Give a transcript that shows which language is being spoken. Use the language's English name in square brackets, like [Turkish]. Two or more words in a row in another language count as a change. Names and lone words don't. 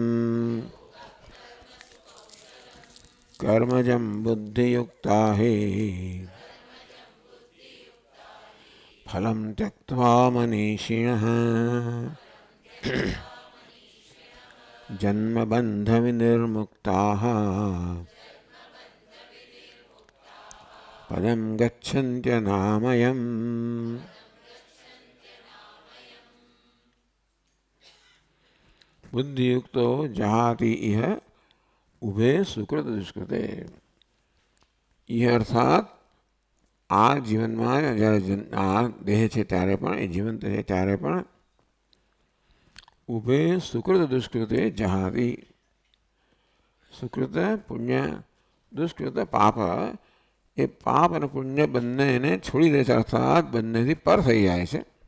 [Sanskrit] कर्मजं बुद्धियुक्ता हि फलं त्यक्त्वा मनीषिणः जन्मबन्धविनिर्मुक्ताः पदं गच्छन्त्यनामयम्। बुद्धियुक्तो जहाति इह उभे सुकृत दुष्कृते। [Hindi] यह अर्थात [Gujarati] આ જીવનમાં જ્યારે આ દેહ છે ત્યારે પણ એ જીવન છે ત્યારે પણ [Sanskrit] ઉભે સુકૃત દુષ્કૃતે જહાતી [Gujarati] સુકૃત પુણ્ય દુષ્કૃત પાપ એ પાપ અને પુણ્ય બંનેને છોડી દે છે અર્થાત બંનેથી પર થઈ જાય છે.